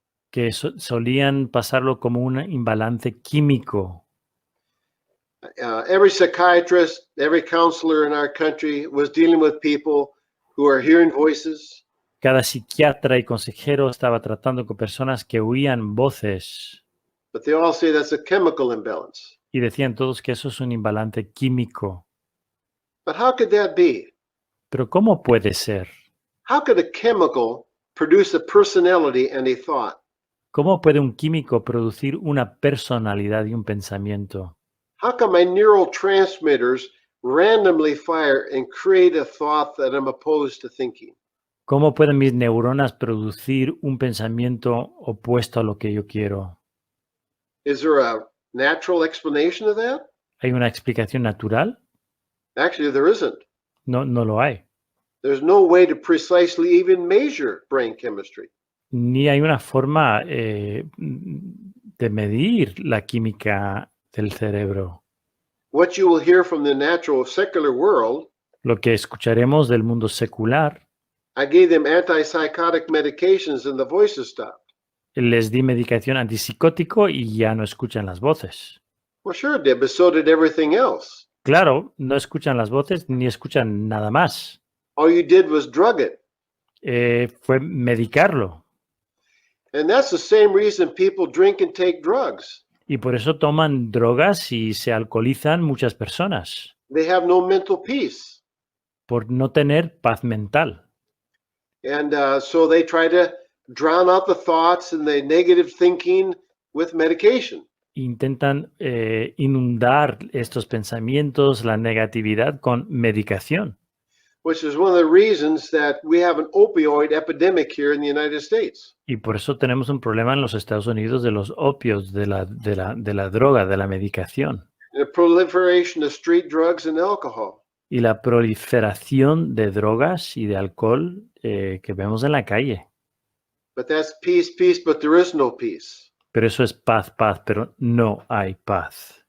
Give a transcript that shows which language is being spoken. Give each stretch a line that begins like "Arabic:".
Spanish: que solían pasarlo como un imbalance químico.
English: Every psychiatrist, every counselor in our country was dealing with people who are hearing voices.
Spanish: Cada psiquiatra y consejero estaba tratando con personas que oían voces
English: But they all say that's a chemical imbalance.
Spanish: y decían todos que eso es un imbalance químico.
English: But how could that be?
Spanish: Pero ¿cómo puede ser?
English: How could a chemical produce a personality and a thought?
Spanish: ¿Cómo puede un químico producir una personalidad y un pensamiento?
English: How come my neurotransmitters randomly fire and create a thought that I'm opposed to thinking?
Spanish: ¿Cómo pueden mis neuronas producir un pensamiento opuesto a lo que yo quiero?
English: Is there a natural explanation of that?
Spanish: ¿Hay una explicación natural?
English: Actually, there isn't.
Spanish: No, no lo hay.
English: There's no way to precisely even measure brain chemistry.
Spanish: Ni hay una forma de medir la química del cerebro.
English: What you will hear from the natural secular world,
Spanish: Lo que escucharemos del mundo secular,
English: I gave them antipsychotic medications and the voices stopped.
Spanish: les di medicación antipsicótico y ya no escuchan las voces.
English: Well, sure it did, but so did everything else.
Spanish: Claro, no escuchan las voces ni escuchan nada más.
English: All you did was drug it.
Spanish: Fue medicarlo.
English: And that's the same reason people drink and take drugs.
Spanish: Y por eso toman drogas y se alcoholizan muchas personas,
English: They have no mental peace.
Spanish: por no tener paz mental.
English: And so they try to drown out the thoughts and the negative thinking with medication.
Spanish: Intentan inundar estos pensamientos, la negatividad con medicación.
English: Which is one of the reasons that we have an opioid epidemic here in the United States.
Spanish: Y por eso tenemos un problema en los Estados Unidos de los opios, de la droga, de la medicación.
English: And the proliferation of street drugs and alcohol.
Spanish: Y la proliferación de drogas y de alcohol que vemos en la calle.
English: But that's peace, peace, but there is no peace.
Spanish: Pero eso es paz, paz, pero no hay paz.